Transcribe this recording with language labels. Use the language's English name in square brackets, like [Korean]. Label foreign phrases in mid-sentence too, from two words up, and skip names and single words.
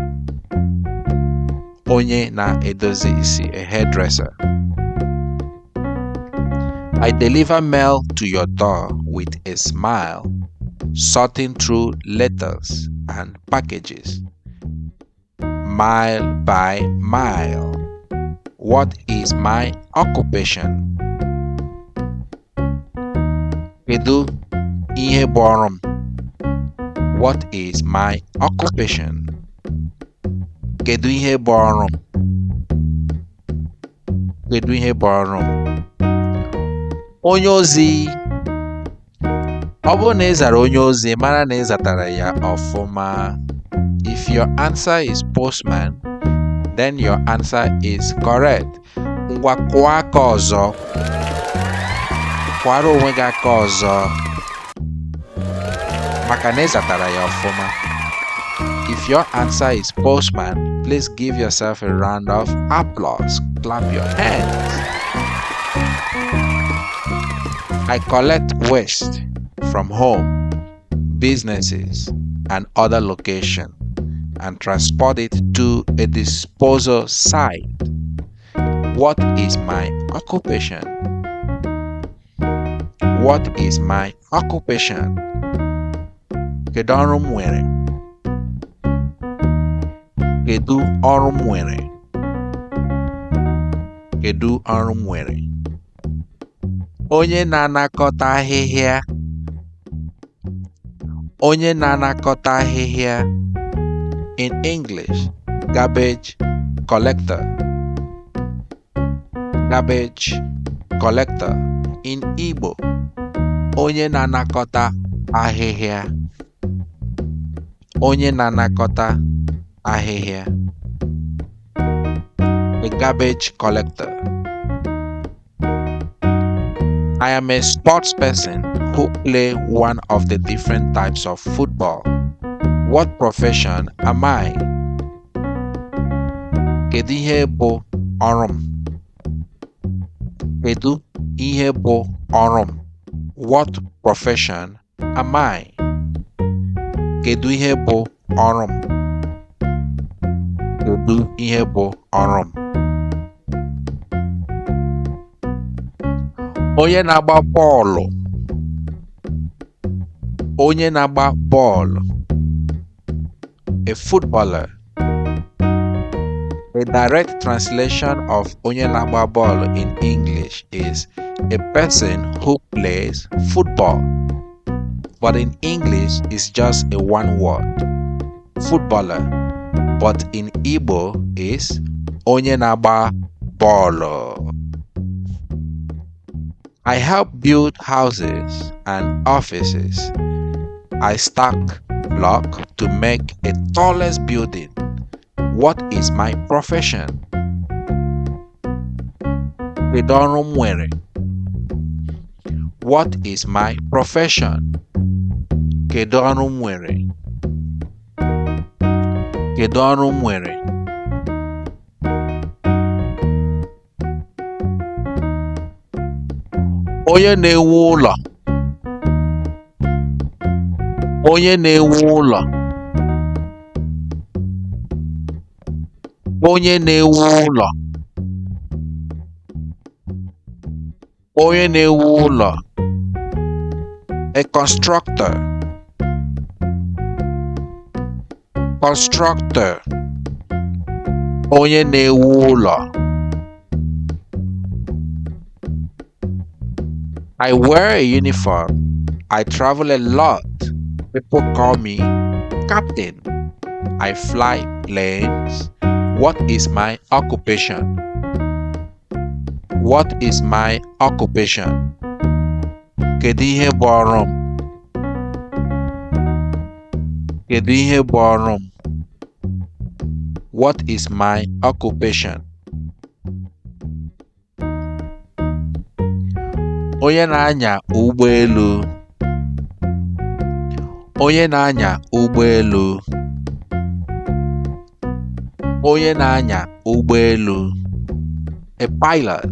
[Igbo] Onye na-edozi isi, [English] a hairdresser. I deliver mail to your door with a smile, sorting through letters and packages, mile by mile. What is my occupation? [Igbo] Kedu ihe bụ ọrụ m? [English] What is my occupation? [Igbo] Kedu ihe bụ ọrụ m? Kedu ihe bụ ọrụ m? Onye ozi. Ọ bụrụ na ị zara onye ozi, mara na ị zatara ya ọfụma. [English] If your answer is postman, then your answer is correct. [Igbo] Ngwa kụọ aka ọzọ. Kwara onwe gị aka ọzọ. Maka na ị zatara ya ọfụma. [English] If your answer is postman, please give yourself a round of applause. Clap your hands. I collect waste from home, businesses, and other locations and transport it to a disposal site. What is my occupation? What is my occupation? [Igbo] Kedu ọrụ m nwere? Kedu ọrụ m nwere? Kedu ọrụ m nwere? Onye na-anakọta ahịhịa. Onye na-anakọta ahịhịa. [English] In English, garbage collector. Garbage collector. In Igbo, [Igbo] onye na-anakọta ahịhịa. Onye na-anakọta ahịhịa. [English] A garbage collector. I am a sports person who play one of the different types of football. What profession am I? [Igbo] Kedu ihe bụ ọrụ m? Kedu ihe bụ ọrụ m? [English] What profession am I? [Igbo] Kedu ihe bụ ọrụ m? Kedu ihe bụ ọrụ m? Onye na-agba bọọlụ. Onye na-agba bọọlụ. [English] A footballer. A direct translation of [Igbo] onye na-agba bọọlụ [English] in English is a person who plays football. But in English, it's just a one word, footballer. But in Igbo, is [Igbo] onye na-agba bọọlụ. [English] I help build houses and offices. I stack block to make a tallest building. What is my profession? [Igbo] Kedu ọrụ m nwere? [English] What is my profession? [Igbo] Kedu ọrụ m nwere? Kedu ọrụ m nwere? Onye na-ewu ụlọ. Onye na-ewu ụlọ. Onye na-ewu ụlọ. Onye na-ewu ụlọ. [English] A constructor. Constructor. [Igbo] Onye na-ewu ụlọ. [English] I wear a uniform. I travel a lot. People call me captain. I fly planes. What is my occupation? What is my occupation? [Igbo] Kedu ihe bụ ọrụ m? Kedu ihe bụ ọrụ m? [English] What is my occupation? [Igbo] Onye na-anya ụgbọelu. Onye na-anya ụgbọelu. Onye na-anya ụgbọelu. [English] A pilot.